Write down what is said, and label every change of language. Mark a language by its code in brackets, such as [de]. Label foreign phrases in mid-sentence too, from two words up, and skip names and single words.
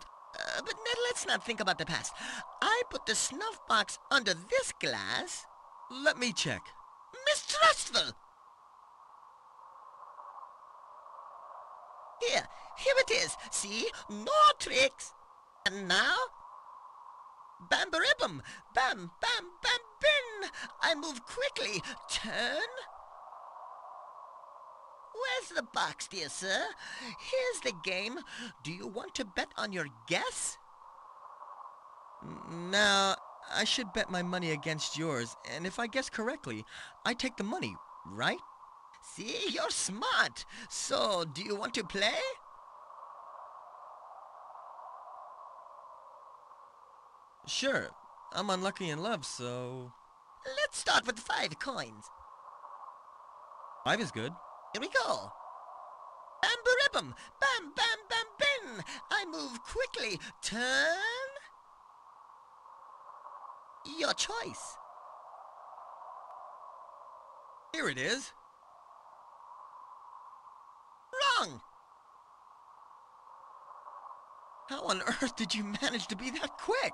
[en] But let's not think about the past. I put the snuff box under this glass. Let me check. Mistrustful! Here it is. See? No tricks. And now? Bam-baribum. Bam, bam, bam, bin. I move quickly. Turn. Where's the box, dear sir? Here's the game. Do you want to bet on your guess? Now, I should bet my money against yours, and if I guess correctly, I take the money, right? See, you're smart. So, do you want to play? Sure. I'm unlucky in love, so... Let's start with 5 coins. 5 is good. Here we go. Bam-ba-ribbum! Bam, bam, bam, bin! I move quickly. Turn... Your choice. Here it is. Wrong! How on earth did you manage to be that quick?